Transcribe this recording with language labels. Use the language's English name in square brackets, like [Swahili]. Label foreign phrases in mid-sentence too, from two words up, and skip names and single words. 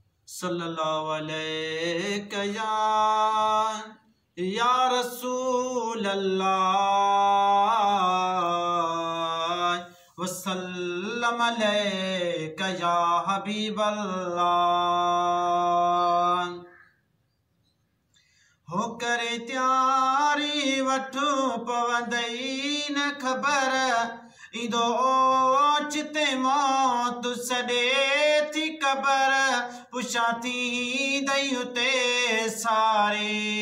[Arabic] صلى الله عليك يا، يا رسول الله، وسلم عليك يا حبيب الله۔ [Sindhi] هو ڪري تياري وٺ پوندئي نه خبر، ايندو اوچتي موت سڏي ٿي قبر، پڇان ٿيندئي اتي ساري،